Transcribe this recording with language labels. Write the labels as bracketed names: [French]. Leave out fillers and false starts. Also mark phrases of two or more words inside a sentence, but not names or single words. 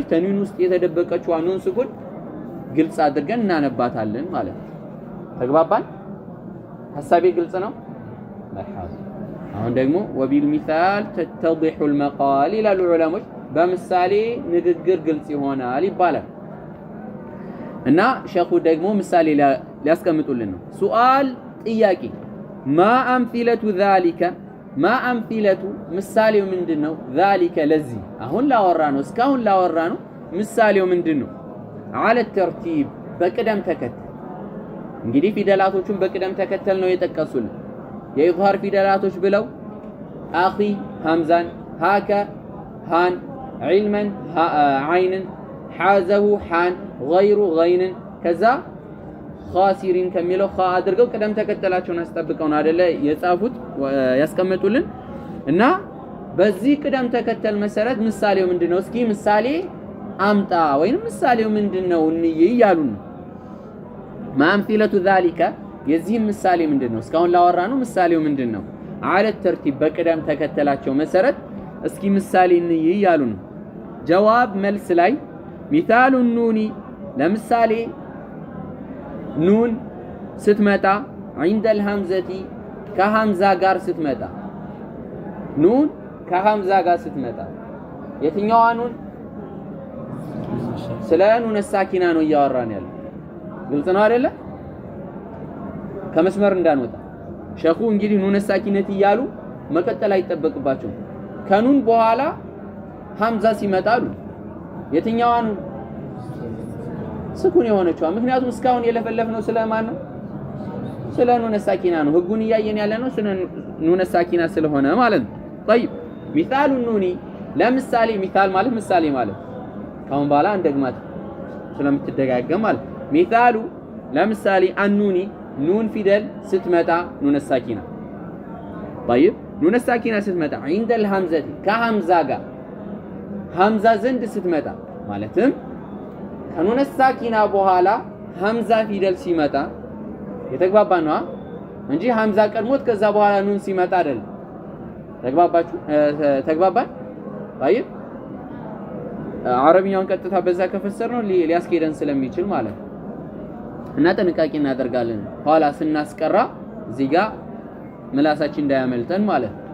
[Amharic] ተንዊን ውስጥ የተደበቀችዋን ኑን ስኩን ግልጽ አድርገን እናነባታለን ማለት ተግባባን ሐሳቤ ግልጽ ነው መርሐባ አሁን ደግሞ [Arabic] وبالمثال تتضح المقال [Amharic] ይላሉ ዑለሞች በምሳሌ ንግግር ግልጽ ይሆናል ይባላል እና ሸኹ ደግሞ ምሳሌ ሊያስቀምጡልን ነው ሱአል ጥያቄ [Arabic] ما امثله ذلك ما امثله [Amharic] ምሳሌው ምንድነው ذلك ለዚህ አሁን ላወራነው እስካሁን ላወራነው ምሳሌው ምንድነው [Arabic] على الترتيب [Amharic] በቅደም ተከተል እንግዲህ ፊደላቶቹን በቅደም ተከተል ነው የጠቀሱልን የኢዝሃር ፊደላቶች ብለው አኺ ሐምዛን ሃከ ሃን ዒልመን ዓይንን ሓዘሁ ሓን ገይሩ ገይንን ከዛ ኻሲሪን ከሚለው ኻ አድርገው ቅደም ተከተላቸውን አስጠብቀው ነው አይደለ የጻፉት ያስቀመጡልን እና በዚህ ቅደም ተከተል መሰረት ምሳሌው ምንድነው እስኪ ምሳሌ አምጣ ወይንም ምሳሌው ምንድነው እንይ ይያሉን [Arabic] ما أمثلة ذلك [Amharic] የዚህ ምሳሌ ምንድነው እስካሁን ላወራነው ምሳሌው ምንድነው [Arabic] على الترتيب [Amharic] በቅደም ተከተላቸው መሰረት እስኪ ምሳሌ እንይ ይያሉን ጀዋብ መልስ ላይ [Arabic] مثال النون [Amharic] ለምሳሌ ኑን ስትመጣ [Arabic] عند الهمزة [Amharic] ከሐምዛ ጋር ስትመጣ ኑን ከሐምዛ ጋር ስትመጣ የትኛዋ ኑን ስለ ኑን ሳኪና ነው እያወራን ያለው ግልጽ ነው አይደለ ከመስመር እንዳንወጣ ሸኹ እንግዲህ ኑን ሳኪነት ይያሉ መቀጠል አይጠበቅባቸው ከኑን በኋላ ሐምዛ ሲመጣሉ የትኛዋ ኑን ስኩን የሆነችዋ ምክንያቱም እስካሁን የለፈለፍነው ስለማን ነው ስለ ኑን ሳኪና ነው ህጉን እያየን ያለ ነው ስለ ኑን ሳኪና ስለሆነ ማለት ነው [Arabic] طيب مثال [Amharic] النون ለምሳሌ ሚታል ማለት ምሳሌ ማለት ካሁን በኋላ እንደግማት ስለምትደጋገም ማለት ሚታሉ ለምሳሌ አኑኒ ኑን ፊደል ስትመጣ ኑን ሳኪና طيب ኑን ሳኪና ስትመጣ [Arabic] عند الهمزة [Amharic] ከሐምዛ ጋር ሐምዛ ዘንድ ስትመጣ ማለትም ከኑን ሳኪና በኋላ ሐምዛ ፊደል ሲመጣ የተግባባን ነው እንጂ ሐምዛ ቀድሞት ከዛ በኋላ ኑን ሲመጣ አይደል ተግባባችሁ ተግባባን طيب አረብኛውን ቀጥታ በዛ ከፈሰር ነው ሊያስኬደን ስለሚችል ማለት ነው እና ጥንቃቄ እናደርጋለን ኋላ ስናስቀራ እዚህ ጋር ምላሳችን እንዳያመልጠን ማለት